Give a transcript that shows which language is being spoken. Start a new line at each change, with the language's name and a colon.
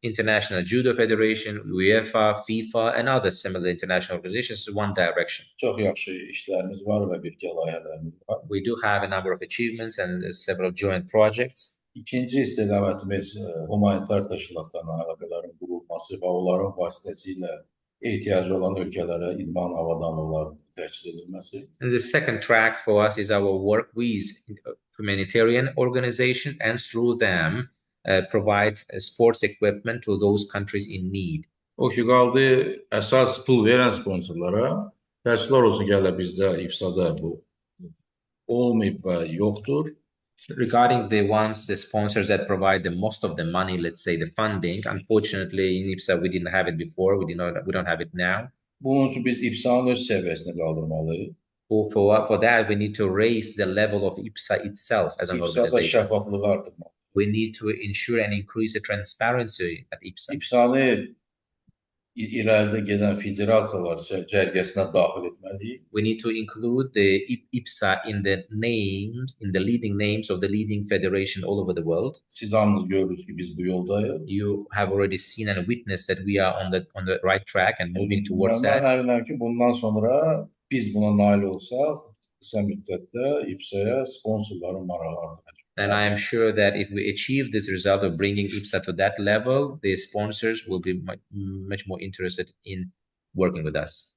English: International Judo Federation, UEFA, FIFA, and other similar international organizations is one direction.
Azerbaijani: Çox yaxşı işlərimiz var və birgə layihələrimiz var.
English: We do have a number of achievements and several joint projects.
Azerbaijani: İkinci istiqamətimiz humanitar təşkilatlarla əlaqələrin qurulması və onların vasitəsilə ehtiyacı olan ölkələrə idman avadanlıqlarının təchiz edilməsi.
English: And the second track for us is our work with humanitarian organizations and through them provide sports equipment to those countries in need.
Azerbaijani: O ki qaldı əsas pul verən sponsorlara Təəssüflər olsun ki, hələ bizdə İBSA-da bu olmayıb və yoxdur.
English: Regarding the sponsors that provide the most of the money, let's say the funding, unfortunately in IBSA we didn't have it before, we don't have it now.
Azerbaijani: Bunun üçün biz İBSA-nın öz səviyyəsini qaldırmalıyıq.
English: For that we need to raise the level of IBSA itself as an
Azerbaijani: İBSA-da
English: organization.
Azerbaijani: şəffaflığı artırmalıyıq.
English: We need to ensure and increase the transparency at IBSA.
Azerbaijani: İBSA-nı irəlidə gedən federasiyalar cərgəsinə daxil etməliyik.
English: We need to include the IBSA in the leading names of the leading federation all over the world.
Azerbaijani: Siz hamınız görürsünüz ki, biz bu yoldayıq.
English: You have already seen and witnessed that we are on the right track and moving towards that.
Azerbaijani: Mən əminəm ki, bundan sonra biz buna nail olsaq, qısa müddətdə İBSA-ya sponsorların marağı artacaq.
English: And I am sure that if we achieve this result of bringing IBSA to that level, the sponsors will be much more interested in working with us.